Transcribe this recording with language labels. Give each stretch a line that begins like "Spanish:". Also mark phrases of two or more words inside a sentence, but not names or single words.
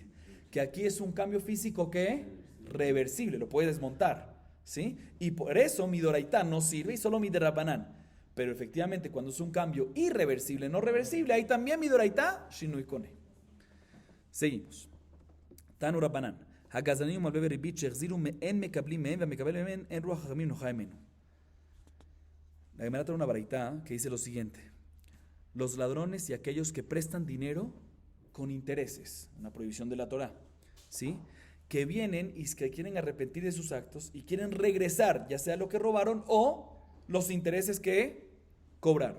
Spanish: Que aquí es un cambio físico que reversible, lo puedes desmontar, ¿sí? Y por eso
Hebrew: מדאורייתא
Spanish: no sirve y solo
Hebrew: מדרבנן.
Spanish: Pero efectivamente, cuando es un cambio irreversible, no reversible, ahí también
Hebrew: מדאורייתא, שינוי קונה.
Spanish: Seguimos.
Hebrew: תנו רבנן. הגזלנים ומלווה בריבית שהחזירו אין מקבלים מהם והמקבל מהם אין רוח חכמים נוחה ממנו.
Spanish: La Gemara trae una baraitá que dice lo siguiente: los ladrones y aquellos que prestan dinero con intereses, una prohibición de la Torá, ¿sí? Que vienen y que quieren arrepentir de sus actos y quieren regresar, ya sea lo que robaron o los intereses que cobraron.